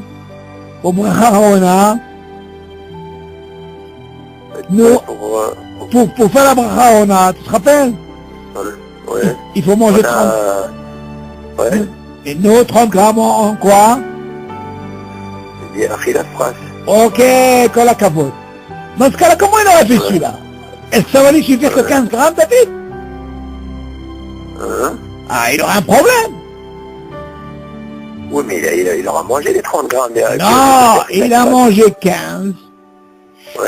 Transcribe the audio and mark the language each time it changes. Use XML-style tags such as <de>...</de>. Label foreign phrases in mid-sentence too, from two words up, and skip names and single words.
<he>Pour ברכה אחרונה.</he> <fr>Nous, pour faire la</fr> <he>ברכה אחרונה,</he> <fr>tu te rappelles? Ouais. Il faut manger 30. Ouais. Et nous, 30 grammes en quoi? Il y a la phrase.</fr> <he>Ok, כל הכבוד.</he> <fr>Dans ce cas-là, comment il aurait fait celui-là? Est-ce que ça va lui suffire que 15 grammes, David? Ah, il aura un problème. Oui, mais il aura mangé les 30 grammes. Non, il a mangé 15. Ouais.</fr>